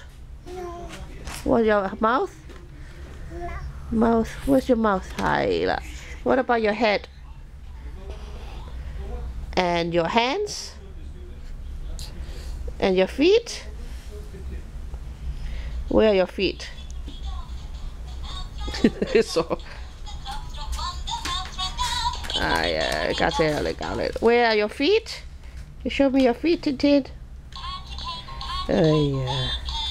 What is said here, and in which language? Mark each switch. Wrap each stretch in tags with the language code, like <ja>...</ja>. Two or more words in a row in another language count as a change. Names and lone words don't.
<en>What's your mouth? Mouth. Where's your mouth? Hi. What about your head? And your hands? And your feet? Where are your feet? So.</en> <yue>家姐嚟教你。</yue> <en>Where are your feet? You show me your feet, Tintin. 哎呀〜</en>